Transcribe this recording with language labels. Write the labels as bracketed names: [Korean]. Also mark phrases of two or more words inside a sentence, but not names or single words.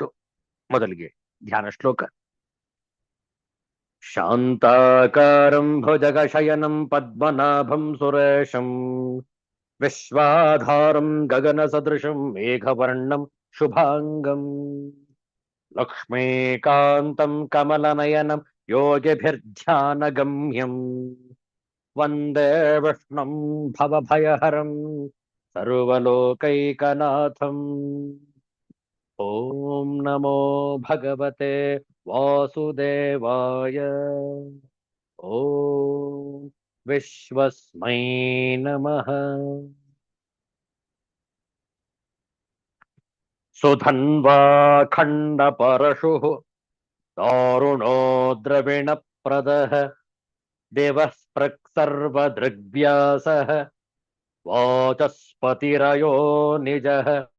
[Kannada] ಮೊದಲಿಗೆ ಧ್ಯಾನ ಶ್ಲೋಕ. [Sanskrit] ಶಾಂತಾಕಾರಂ ಭುಜಗಶಯನಂ ಪದ್ಮನಾಭಂ ಸುರೇಶಂ ವಿಶ್ವಾಧಾರಂ ಗಗನ ಸದೃಶಂ ಮೇಘವರ್ಣಂ ಶುಭಾಂಗಂ ಲಕ್ಷ್ಮೀಕಾಂತಂ ಕಮಲನಯನಂ ಯೋಗಿಭಿರ್ಧ್ಯಾನಗಮ್ಯಂ ವಂದೇ ವಿಷ್ಣುಂ ಭವಭಯಹರಂ ಸರ್ವಲೋಕೈಕನಾಥಂ. ಓಂ ನಮೋ ಭಗವತೆ ವಾಸುದೇವಾಯ. ಓಂ ವಿಶ್ವಸ್ಮೈ ನಮಃ. ಸುಧನ್ವಾ ಖಂಡ ಪರಶು ದಾರುಣೋ ದ್ರವಿಣ ಪ್ರದಃ ದೇವಃ ಸ್ಪೃಕ್ ಸರ್ವದೃಗ್ವ್ಯಾಸಃ ವಾಚಸ್ಪತಿರಯೋ ನಿಜಃ